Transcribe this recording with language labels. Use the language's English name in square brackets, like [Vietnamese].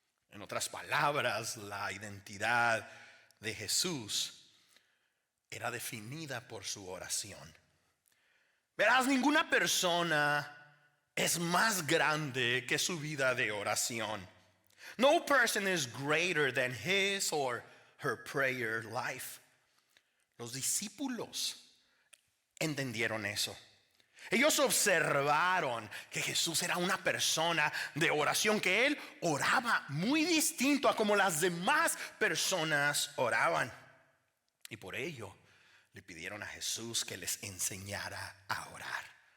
[Spanish] En otras palabras, la identidad de Jesús era definida por su oración. Verás, ninguna persona es más grande que su vida de oración. [English] No person is greater than his or her prayer life. [Spanish] Los discípulos entendieron eso. Ellos observaron que Jesús era una persona de oración, que él oraba muy distinto a como las demás personas oraban. Y por ello le pidieron a Jesús que les enseñara a orar.